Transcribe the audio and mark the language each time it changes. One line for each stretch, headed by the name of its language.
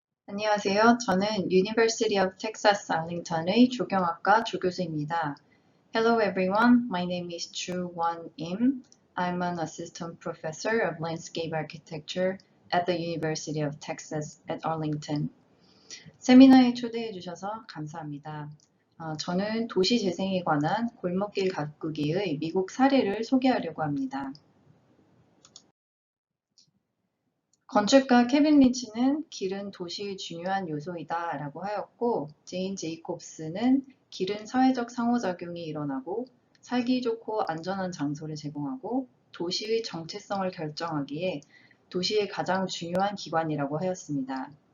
Korean: 안녕하세요. 저는 University of Texas Arlington의 조경학과 조교수입니다.
English: Hello everyone. My name is Chu Won Im. I'm an assistant professor of landscape architecture at the University of Texas at Arlington.
Korean: 세미나에 초대해 주셔서 감사합니다. 저는 도시 재생에 관한 골목길 가꾸기의 미국 사례를 소개하려고 합니다. 건축가 케빈 린치는 길은 도시의 중요한 요소이다 라고 하였고, 제인 제이콥스는 길은 사회적 상호작용이 일어나고 살기 좋고 안전한 장소를 제공하고 도시의 정체성을 결정하기에 도시의 가장 중요한 기관이라고 하였습니다.